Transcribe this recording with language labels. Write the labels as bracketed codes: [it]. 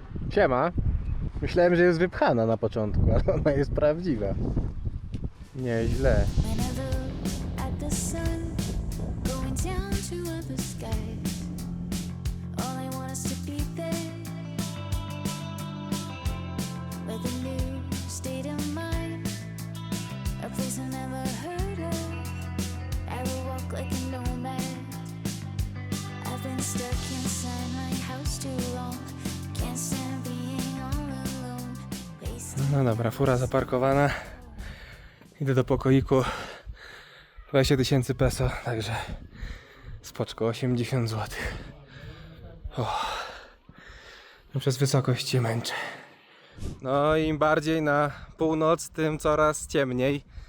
[pl] Siema. Myślałem, że jest wypchana na początku, ale ona jest prawdziwa. Nieźle. [en] When I look at the sun going down to other skies, all I want is to be there with a new state of mind, a place I've never heard of. I will walk like a nomad. I've been stuck inside my house too long. Can't stand being all alone. Wasting [pl] No dobra, fura zaparkowana. Idę do pokoiku. 20 000 peso, także spoczko 80 zł. Przez wysokość się męczę. No i im bardziej na północ, tym coraz ciemniej.